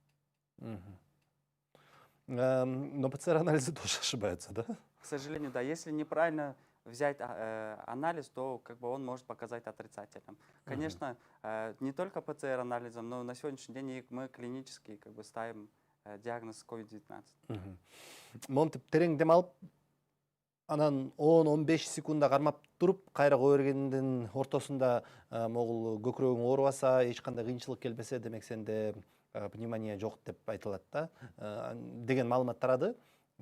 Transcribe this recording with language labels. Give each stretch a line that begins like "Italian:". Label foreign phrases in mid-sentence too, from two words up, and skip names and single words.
Russian: Но ПЦР-анализы тоже ошибаются, да? К сожалению, да. Если неправильно взять анализ, то как бы он может показать отрицательным. Конечно, не только ПЦР-анализом, но на сегодняшний день мы клинически как бы ставим диагноз COVID-19.
Kyrgyz: Монтип терең дем алып, анан 10-15 секунда кармап туруп, кайра кое бергендин ортосунда могул көкүрөгүң оорубаса, эч кандай кыйынчылык келбесе, демек сенде пневмония жок деп айтылат да, деген маалымат тарады.